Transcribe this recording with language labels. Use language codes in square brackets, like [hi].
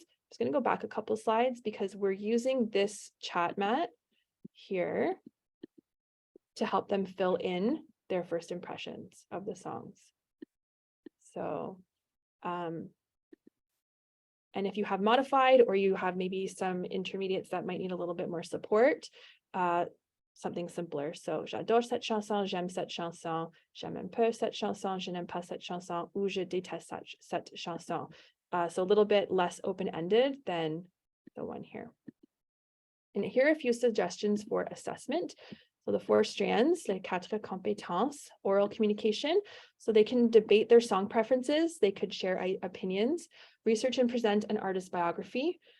[en] I'm just going to go back a couple slides because we're using this chat mat here to help them fill in their first impressions of the songs. So, and if you have modified or you have maybe some intermediates that might need a little bit more support, something simpler. [fr] So, j'adore cette chanson, j'aime cette chanson, j'aime un peu cette chanson, je n'aime pas cette chanson, ou je déteste cette chanson. [en] So a little bit less open-ended than the one here. And here are a few suggestions for assessment. So the 4 strands, [fr] les 4 compétences, [en] oral communication. So they can debate their song preferences. They could share opinions, research and present an artist biography.